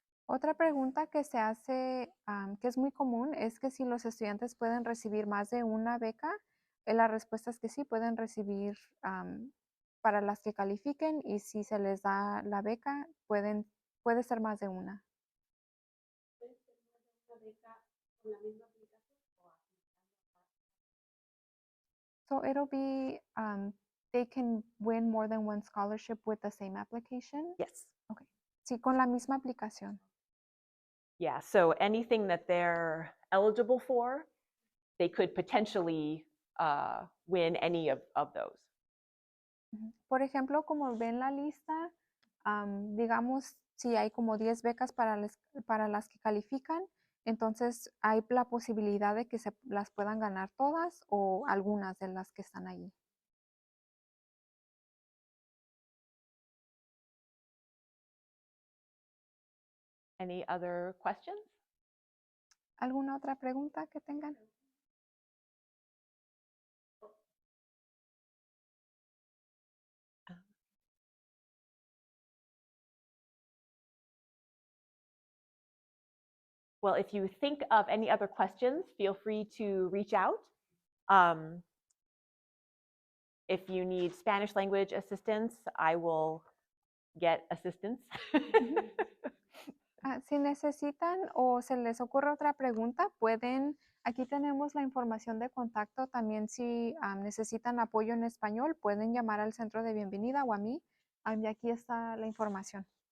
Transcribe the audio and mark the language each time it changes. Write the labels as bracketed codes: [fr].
[es] Otra pregunta que se hace, que es muy común, es que si los estudiantes pueden recibir más de una beca. La respuesta es que sí, pueden recibir para las que califiquen, y si se les da la beca, puede ser más de una. ¿Puede ser más de una beca con la misma aplicación o aplicando aparte? [en] So it'll be, they can win more than one scholarship with the same application? Yes. Okay. [es] Sí, con la misma aplicación. [en] Yeah, so anything that they're eligible for, they could potentially win any of those. [es] Por ejemplo, como ven la lista, digamos, si hay como 10 becas para las que califican, entonces hay la posibilidad de que se las puedan ganar todas o algunas de las que están allí. [en] Any other questions? [es] ¿Alguna otra pregunta que tengan? [en] Well, if you think of any other questions, feel free to reach out. If you need Spanish language assistance, I will get assistance. [es] Si necesitan o se les ocurre otra pregunta, aquí tenemos la información de contacto. También si necesitan apoyo en español, pueden llamar al centro de bienvenida o a mí. Y aquí está la información.